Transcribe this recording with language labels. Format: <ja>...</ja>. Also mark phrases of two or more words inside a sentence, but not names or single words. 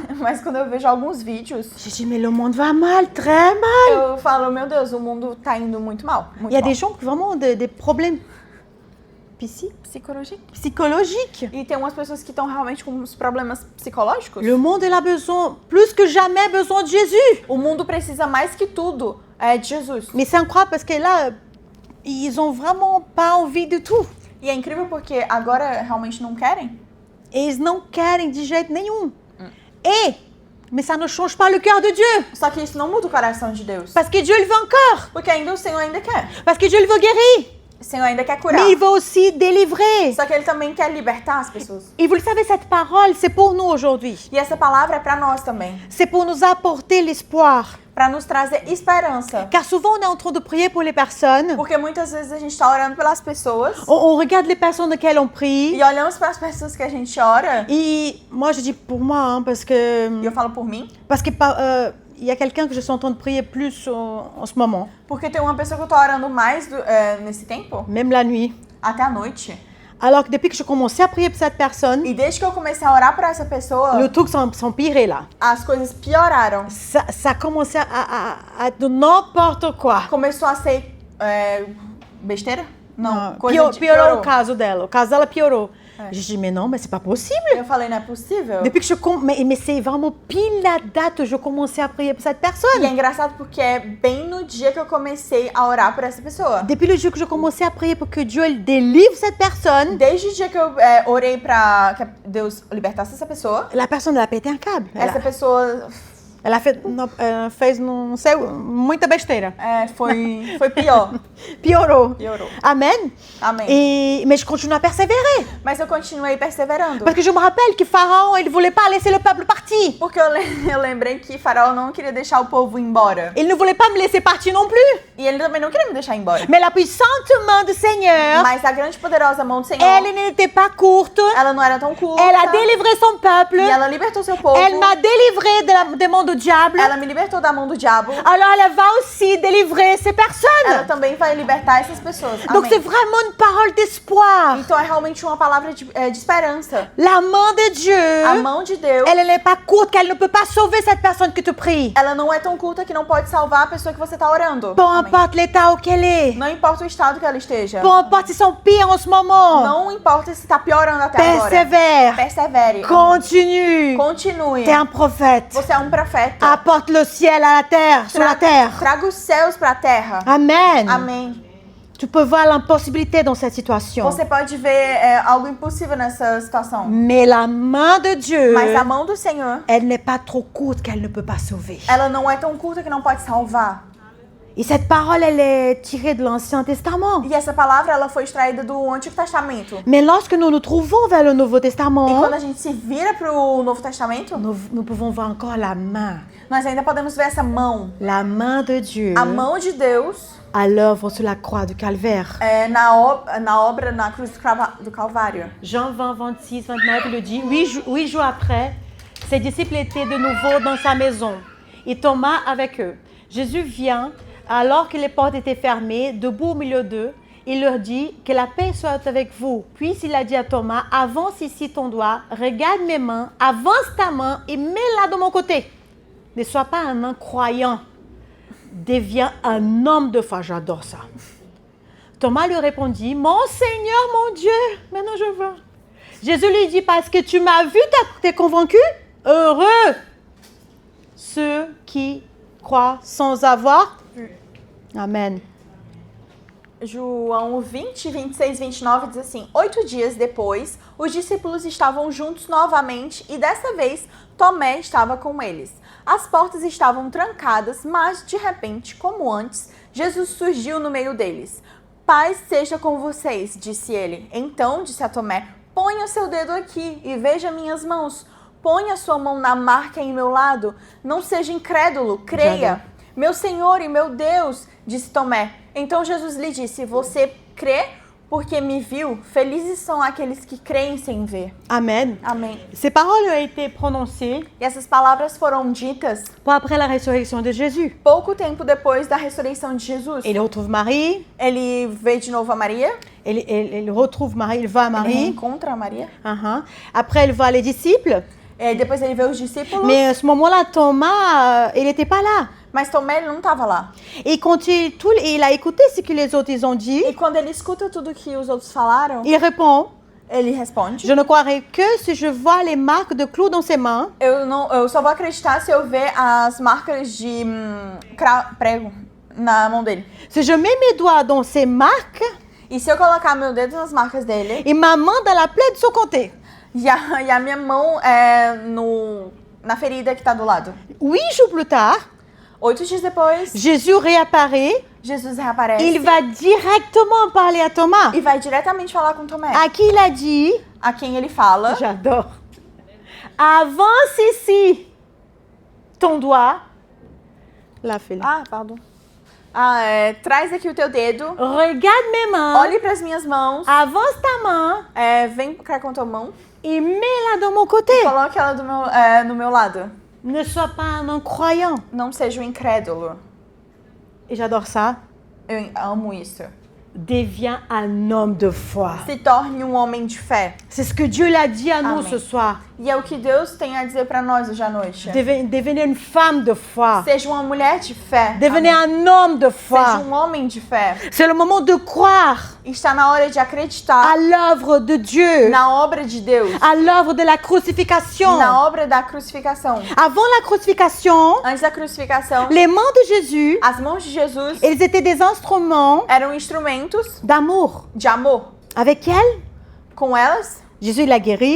<pt>mas quando eu vejo alguns vídeos,</pt> <fr>je dis mais le monde va mal, très mal.</fr> <pt>eu falo, meu Deus, o mundo tá indo muito mal. Muito</pt> <fr>Il y a</fr> <pt>mal.</pt> <fr>des gens qui ont vraiment des problèmes psychologiques.</fr> <pt>E tem umas pessoas que estão realmente com uns problemas psicológicos.</pt> <fr>Le monde il a besoin, plus que jamais besoin de Jésus.</fr> <pt>O mundo precisa mais que tudo de Jesus.</pt> <fr>Mais c'est incroyable parce que là, ils ont vraiment pas envie de tout.</fr> <pt>E é incrível porque agora realmente não querem.</pt> <fr>Et ils</fr> <pt>não querem de jeito nenhum.</pt> <fr>Mais ça ne change pas le cœur de Dieu.</fr> <pt>Só que isso não muda o coração de Deus.</pt> <fr>Parce que Dieu il veut encore.</fr> <pt>Porque ainda o Senhor ainda quer.</pt> <fr>Parce que Dieu il veut guérir.</fr> <pt>O Senhor ainda quer curar.</pt> <fr>Mais il veut aussi délivrer.</fr> <pt>Só que Ele também quer libertar as pessoas.</pt> <fr>Et vous le savez, cette parole, c'est pour nous aujourd'hui.</fr> <pt>E essa palavra é pra nós também.</pt> <fr>C'est pour nous apporter l'espoir.</fr> <pt>Pra nos trazer esperança.</pt> <fr>Car souvent, on est en train de prier pour les personnes.</fr> <pt>Porque muitas vezes a gente tá orando pelas pessoas.</pt> <fr>On regarde les personnes auxquelles on prie.</fr> <pt>E olhamos para as pessoas que a gente ora.</pt> <fr>Et moi, je dis pour moi, hein, parce que</fr> <pt>E eu falo por mim.</pt> <fr>il y a quelqu'un que je suis en train de prier plus en ce moment,</fr> <pt>Porque tem uma pessoa que eu tô orando mais nesse tempo.</pt> <fr>même la nuit.</fr> <pt>Até a noite.</pt> <fr>Alors que depuis que je commençais à prier pour cette personne,</fr> <pt>E desde que eu comecei a orar pra essa pessoa,</pt> <fr>le truc s'empirait là.</fr> <pt>as coisas pioraram.</pt> <fr>Ça commençait à être de n'importe quoi.</fr> <pt>Começou a ser besteira? Não, Ah, coisa piorou piorou. o caso dela. O caso dela piorou.</pt> <fr>Je dis, mais non, mais c'est pas possible.</fr> <pt>Eu falei, não é possível.</pt> <fr>Depuis que mais c'est vraiment pile la date où je commençais à prier pour cette</fr> <pt>E</pt> <fr>personne.</fr> <pt>é engraçado porque é bem no dia que eu comecei a orar por essa pessoa.</pt> <fr>Depuis le jour que je commençais à prier pour que Dieu elle délivre cette personne,</fr> <pt>Desde o dia que eu orei pra que Deus libertasse essa pessoa,</pt> <fr>la personne elle a pété un câble.</fr> <pt>essa pessoa Ela fez não sei, muita besteira. foi pior. Piorou. Piorou.</pt> <fr>Amen.</fr> <pt>Amém.</pt> <fr>Mais je continue à persévérer.</fr> <pt>Mas eu continuei perseverando.</pt> <fr>Parce que je me rappelle que Pharaon, il ne voulait pas laisser le peuple partir.</fr> <pt>Porque eu lembrei que Faraó não queria deixar o povo embora.</pt> <fr>Il ne voulait pas me laisser partir non plus.</fr> <pt>E ele também não queria me deixar embora.</pt> <fr>Mais la puissante main du Seigneur,</fr> <pt>Mas a grande e poderosa mão do Senhor,</pt> <fr>elle n'était pas courte.</fr> <pt>ela não era tão curta.</pt> <fr>Elle a délivré son peuple.</fr> <pt>E ela libertou seu povo.</pt> <fr>Elle m'a délivré des mains du diable,</fr> <pt>ela me libertou da mão do diabo,</pt> <fr>alors elle va aussi délivrer ces</fr> <pt>ela</pt> <fr>personnes.</fr> <pt>também vai libertar essas pessoas.</pt> <fr>Donc</fr> <pt>Amém.</pt> <fr>c'est vraiment une parole d'espoir.</fr> <pt>Então é realmente uma palavra de esperança.</pt> <fr>La main de Dieu,</fr> <pt>A mão de Deus,</pt> <fr>elle n'est pas courte qu'elle ne peut pas sauver cette personne que tu pries.</fr> <pt>ela não é tão curta que não pode salvar a pessoa que você está orando.</pt> <fr>Peu</fr> <pt>Amém.</pt> <fr>importe l'état auquel elle est.</fr> <pt>Não importa o estado que ela esteja.</pt> <fr>Peu importe si son pire en ce moment.</fr> <pt>Não importa se está piorando até agora.</pt> <fr>Persévère.</fr> <pt>Persevere.</pt> <fr>Continue.</fr> <pt>Continue.</pt> <fr>Tu es un prophète.</fr> <pt>Você é um profeta.</pt> <fr>Apporte le ciel à la terre, sur la terre.</fr> <pt>Traga os céus para a terra.</pt> <fr>Amen.</fr> <pt>Amém.</pt> <fr>Tu peux voir l'impossibilité dans cette situation.</fr> <pt>Você pode ver algo impossível nessa situação.</pt> <fr>Mais la main de Dieu,</fr> <pt>Mas a mão do Senhor,</pt> <fr>elle n'est pas trop courte qu'elle ne peut pas sauver.</fr> <pt>ela não é tão curta que não pode salvar.</pt> <fr>Et cette parole, elle est tirée de l'Ancien Testament.</fr> <pt>E essa palavra, ela foi extraída do Antigo Testamento.</pt> <fr>Mais lorsque nous nous trouvons vers le Nouveau</fr> <pt>E</pt> <fr>Testament,</fr> <pt>quando a gente se vira para o Novo Testamento,</pt> <fr>nous pouvons voir encore la main.</fr> <pt>nós ainda podemos ver essa mão.</pt> <fr>La main de Dieu</fr> <pt>A mão de Deus</pt> <fr>à l'œuvre sur la croix du Calvaire.</fr> <pt>na obra na cruz do Calvário.</pt> <fr>Jean 20, 26, 29, il le dit, 8 jours après, ses disciples étaient de nouveau dans sa maison et Thomas avec eux. Jésus vient, alors que les portes étaient fermées, debout au milieu d'eux, il leur dit que la paix soit avec vous. Puis il a dit à Thomas, avance ici ton doigt, regarde mes mains, avance ta main et mets-la de mon côté. Ne sois pas un incroyant, deviens un homme de foi. J'adore ça. Thomas lui répondit, mon Seigneur, mon Dieu, maintenant je vois. Jésus lui dit, parce que tu m'as vu, t'es convaincu? Heureux ceux qui croient sans avoir. Amen.</fr> <pt>João 20, 26, 29 diz assim: 8 dias depois, os discípulos estavam juntos novamente e dessa vez Tomé estava com eles. As portas estavam trancadas, mas de repente, como antes, Jesus surgiu no meio deles. Paz seja com vocês, disse ele. Então disse a Tomé: ponha o seu dedo aqui e veja minhas mãos. Ponha sua mão na marca em meu lado. Não seja incrédulo, creia. Meu Senhor e meu Deus, disse Tomé. Então Jesus lhe disse: você crê porque me viu? Felizes são aqueles que creem sem ver. Amen. Amém.</pt> <fr>Ces paroles ont été prononcées</fr> <pt>E essas palavras foram ditas</pt> <fr>peu après la résurrection de Jésus.</fr> <pt>pouco tempo depois da ressurreição de Jesus.</pt> <fr>Il retrouve Marie,</fr> <pt>Ele vê de novo a Maria.</pt> <fr>il retrouve Marie, il va à</fr> <pt>Ele</pt> <fr>Marie.</fr> <pt>reencontra a Maria.</pt> <fr>Après, il voit les disciples.</fr> <pt>E depois ele vê os discípulos.</pt> <fr>Mais à ce moment-là, Thomas, il n'était pas là.</fr> <pt>Mas Tomé ele não estava lá.</pt> <fr>Et quand il a écouté ce que les autres ils ont dit,</fr> <pt>E quando ele escuta tudo que os outros falaram,</pt> <fr>il répond,</fr> <pt>ele responde:</pt> <fr>je ne croirai que si je vois les marques de clous dans ses mains</fr> <pt>eu só vou acreditar se eu ver as marcas de prego na mão dele.</pt> <fr>si je mets mes doigts dans ces marques</fr> <pt>E se eu colocar meu dedo nas marcas dele</pt> <fr>et ma main dans la plaie de son côté.</fr> <pt>e a minha mão na ferida que está do lado.</pt> <fr>8 jours plus tard,</fr> <pt>8 dias depois,</pt> <fr>Jésus réapparaît.</fr> <pt>Jesus reaparece</pt> <fr>Il va directement parler à Thomas,</fr> <pt>e vai diretamente falar com Tomé,</pt> <fr>à qui il a dit,</fr> <pt>a quem ele fala:</pt> <fr>j'adore, avance ici ton doigt. Là, fais-le. pardon.</fr> <pt>Traz aqui o teu dedo,</pt> <fr>Regarde mes mains,</fr> <pt>olhe para as minhas mãos,</pt> <fr>avance ta main</fr> <pt>vem cá com a tua mão,</pt> <fr>et mets-la de mon côté.</fr> <pt>coloque ela no meu lado.</pt> <fr>Ne sois pas un incroyant.</fr> <pt>Não seja um incrédulo.</pt> <fr>Et j'adore ça.</fr> <pt>Eu amo isso.</pt> <fr>Deviens un homme de foi.</fr> <pt>Se torne um homem de fé.</pt> <fr>C'est ce que Dieu l'a dit à nous</fr> <pt>Amen.</pt> <fr>ce soir.</fr> <pt>E é o que Deus tem a dizer para nós hoje à noite.</pt> <fr>Devenez une femme de foi.</fr> <pt>Seja uma mulher de fé.</pt> <fr>Devenez</fr> <pt>Amém.</pt> <fr>un homme de</fr> <pt>Seja</pt> <fr>foi.</fr> <pt>um homem de fé.</pt> <fr>C'est le moment de croire</fr> <pt>Está na hora de acreditar</pt> <fr>à l'œuvre de Dieu,</fr> <pt>na obra de Deus.</pt> <fr>à l'œuvre de la crucifixion.</fr> <pt>Na obra da crucificação.</pt> <fr>Avant la crucifixion,</fr> <pt>Antes da crucificação,</pt> <fr>les mains de Jésus,</fr> <pt>as mãos de Jesus</pt> <fr>elles étaient des instruments</fr> <pt>eram instrumentos</pt> <fr>d'amour.</fr> <pt>de amor.</pt> <fr>Avec elles,</fr> <pt>Com elas,</pt> <fr>Jésus l'a guéri,</fr>